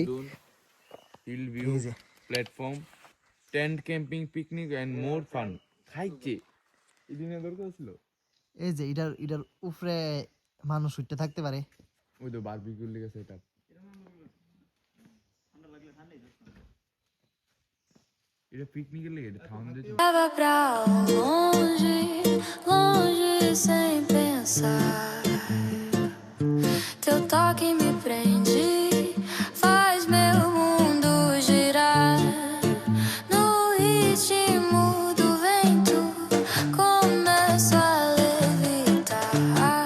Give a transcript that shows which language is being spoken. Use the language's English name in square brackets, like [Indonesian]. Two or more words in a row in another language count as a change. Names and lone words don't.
[Bangla] হিল ভিউ প্ল্যাটফর্ম টেন্ট ক্যাম্পিং পিকনিক এন্ড মোর ফান খাইছে এদিনে দরকার ছিল এই যে এটার উপরে মানুষ উঠতে থাকতে পারে। ওই তো বারবিকিউর লেগে সেটআপ এটা পিকনিকের লেগে এটা ঠান্ডা দিতে [Portuguese] Leva pra longe, longe sem pensar. Teu toque me prende, faz meu mundo girar. No ritmo do vento, começo a levitar.